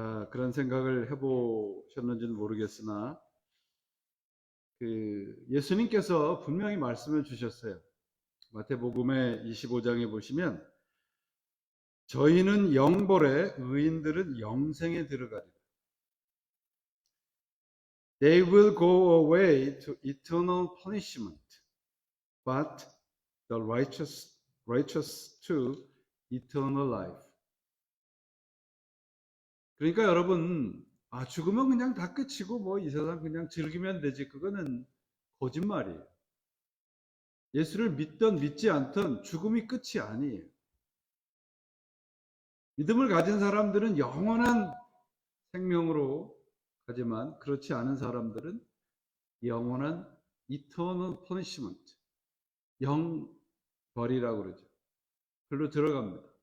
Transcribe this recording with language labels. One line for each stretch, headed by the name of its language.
Korean: 그런 생각을 해보셨는지는 모르겠으나 예수님께서 분명히 말씀을 주셨어요. 마태복음의 25장에 보시면 저희는 영벌에 의인들은 영생에 들어가리라.
English: They will go away to eternal punishment, but the righteous to eternal life.
Korean: 그러니까 여러분, 죽으면 그냥 다 끝이고 뭐 이 세상 그냥 즐기면 되지. 그거는 거짓말이에요. 예수를 믿든 믿지 않든 죽음이 끝이 아니에요. 믿음을 가진 사람들은 영원한 생명으로 가지만 그렇지 않은 사람들은 영원한
English: eternal punishment,
Korean: 영벌이라고 그러죠. 그걸로 들어갑니다.